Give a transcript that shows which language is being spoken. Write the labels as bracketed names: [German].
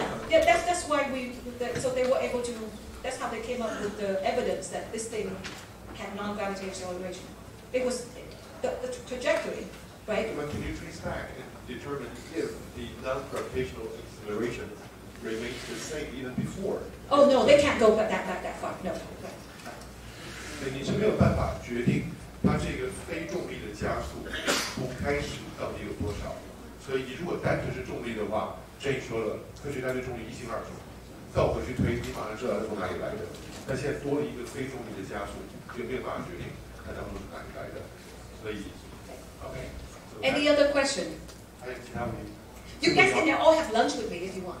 [English] That's why so they were able to. That's how they came up with the evidence that this thing had non-gravitational acceleration. It was the trajectory, right? But can you trace back and determine if the non-gravitational acceleration remains the same even before? Oh no, they can't go back that far. No. [Chinese] 所以你是没有办法决定它这个非重力的加速从开始到底有多少。所以你如果单纯是重力的话，Jane说了，科学家对重力一清二楚，倒回去推，你马上知道它从哪里来的。但现在多了一个非重力的加速，就没有办法决定它当初是哪里来的。所以 [English] ，Any other question? [Chinese] 还有其他问题 [English] You guys can all have lunch with me if you want.